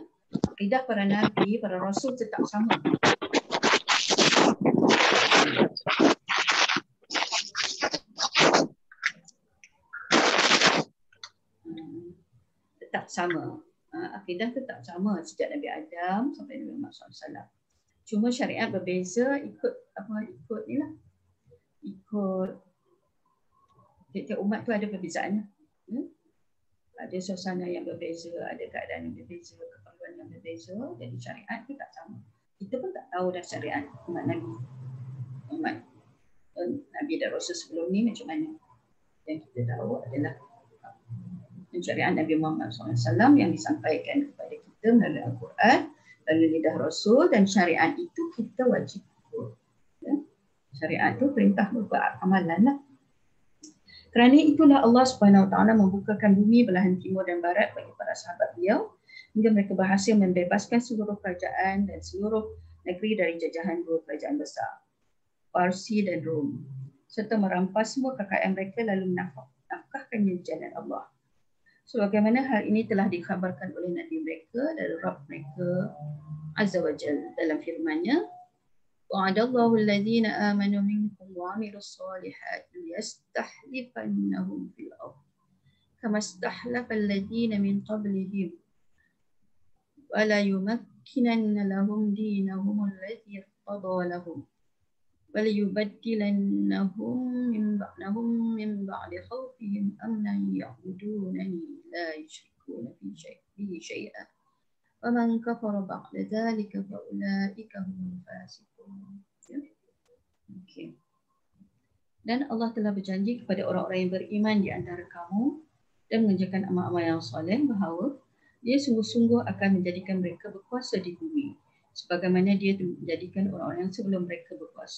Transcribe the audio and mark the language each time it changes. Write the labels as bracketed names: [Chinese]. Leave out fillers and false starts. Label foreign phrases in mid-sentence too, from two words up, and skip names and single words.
[Malay] Akidah para Nabi, para Rasul tetap sama. Tetap sama. Akidah tetap sama sejak Nabi Adam sampai Nabi Muhammad SAW. Cuma syariat berbeza ikut ni lah. Ikut tiap umat tu ada perbezaannya. Ada suasana yang berbeza, ada keadaan yang berbeza, keperluan yang berbeza. Jadi syariat tu tak sama. Kita pun tak tahu dah syariat umat Nabi. Umat Nabi dan Rasul sebelum ni macam mana. Yang kita tahu adalah syariat Nabi Muhammad SAW yang disampaikan kepada kita melalui Al-Quran, melalui lidah Rasul, dan syariat itu kita wajib ikut. Ya? Syariat itu perintah berupa amalan lah. Kerana itulah Allah [Arabic] سبحانه وتعالى [Malay] membukakan bumi belahan timur dan barat bagi para sahabat beliau hingga mereka berhasil membebaskan seluruh kerajaan dan seluruh negeri dari jajahan dua kerajaan besar, Parsi dan Rom, serta merampas semua kekayaan mereka lalu menafkahkannya di jalan Allah. Sebagaimana hal ini telah dikhabarkan oleh Nabi mereka dari Rabb mereka [Arabic] عز وجل [Malay] dalam firman-Nya, [Arabic] وعد الله الذين آمنوا منكم وعملوا الصالحات ليستخلفنهم في الأرض كما استخلف الذين من قبلهم ولا يمكنن لهم دينهم الذي ارتضى لهم ولا يبدلنهم من بعد خوفهم أمنا يعبدونني لا يشركون به شيئا ومن كفر بعد ذلك فأولئك هم الفاسقون. [Malay] Okey. Dan Allah telah berjanji kepada orang-orang yang beriman di antara kamu dan mengerjakan amal-amal yang soleh bahawa Dia sungguh-sungguh akan menjadikan mereka berkuasa di bumi sebagaimana Dia menjadikan orang-orang yang sebelum mereka berkuasa.